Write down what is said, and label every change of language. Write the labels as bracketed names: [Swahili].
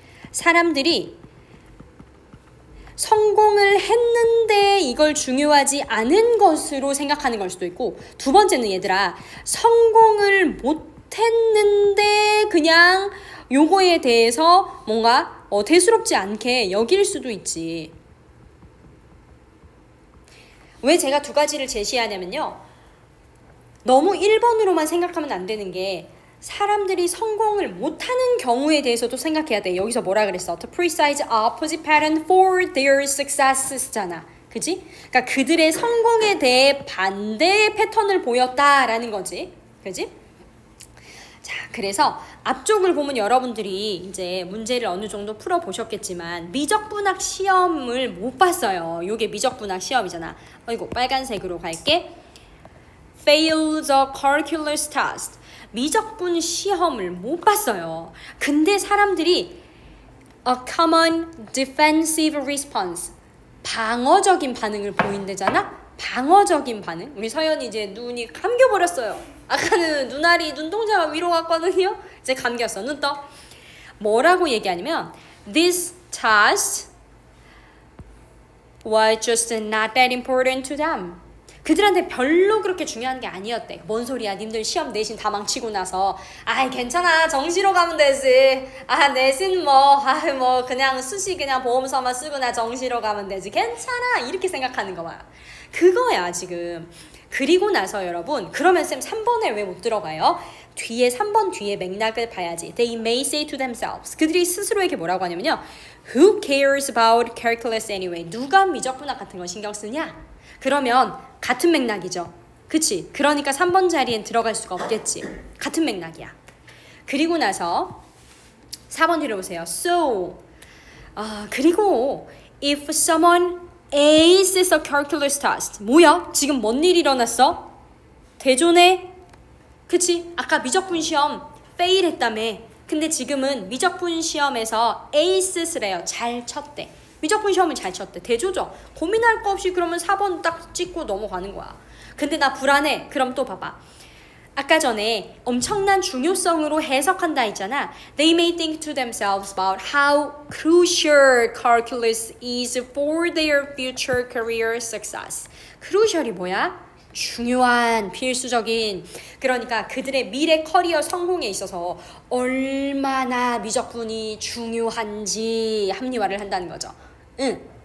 [Korean] 사람들이 성공을 했는데 이걸 중요하지 않은 것으로 생각하는 걸 수도 있고, 두 번째는 얘들아, 성공을 못했는데 그냥 요거에 대해서 뭔가 대수롭지 않게 여길 수도 있지. 왜 제가 두 가지를 제시하냐면요, 너무 1번으로만 생각하면 안 되는 게 사람들이 성공을 못하는 경우에 대해서도 생각해야 돼. 여기서 뭐라 그랬어? [English] The precise opposite pattern for their successes잖아. [Korean] 그지? 그러니까 그들의 성공에 대해 반대의 패턴을 보였다라는 거지. 그지? 자, 그래서 앞쪽을 보면 여러분들이 이제 문제를 어느 정도 풀어보셨겠지만 미적분학 시험을 못 봤어요. 요게 미적분학 시험이잖아. 이거 빨간색으로 갈게. [English] Fail the calculus test. [Korean] 미적분 시험을 못 봤어요. 근데 사람들이 [English] a common defensive response, [Korean] 방어적인 반응을 보인대잖아. 방어적인 반응. 우리 서연이 이제 눈이 감겨버렸어요. 아까는 눈동자가 위로 갔거든요. 이제 감겼어. 눈 떠. 뭐라고 얘기하냐면 [English] this task was just not that important to them. [Korean] 그들한테 별로 그렇게 중요한 게 아니었대. 뭔 소리야? 님들 시험 내신 다 망치고 나서 괜찮아, 정시로 가면 되지. 내신 뭐 그냥 수시 그냥 보험서만 쓰거나 정시로 가면 되지. 괜찮아, 이렇게 생각하는 거 봐. 그거야 지금. 그리고 나서 여러분, 그러면 쌤 3번에 왜 못 들어가요? 뒤에 3번 뒤에 맥락을 봐야지. [English] They may say to themselves, [Korean] 그들이 스스로에게 뭐라고 하냐면요, [English] Who cares about calculus anyway? [Korean] 누가 미적분학 같은 거 신경 쓰냐? 그러면 같은 맥락이죠. 그치? 그러니까 3번 자리엔 들어갈 수가 없겠지. 같은 맥락이야. 그리고 나서 4번 뒤로 보세요. [English] So, [Korean] 그리고 [English] if someone aces a calculus test. [Korean] 뭐야? 지금 뭔 일이 일어났어? 대존에, 그치? 아까 미적분 시험 fail 했다며. 근데 지금은 미적분 시험에서 에이스스래요. 잘 쳤대. 미적분 시험은 잘 쳤대. 대조죠. 고민할 거 없이 그러면 4번 딱 찍고 넘어가는 거야. 근데 나 불안해. 그럼 또 봐봐. 아까 전에 엄청난 중요성으로 해석한다 했잖아. [English] They may think to themselves about how crucial calculus is for their future career success. [Korean] crucial이 뭐야? 중요한, 필수적인. 그러니까 그들의 미래 커리어 성공에 있어서 얼마나 미적분이 중요한지 합리화를 한다는 거죠. 응.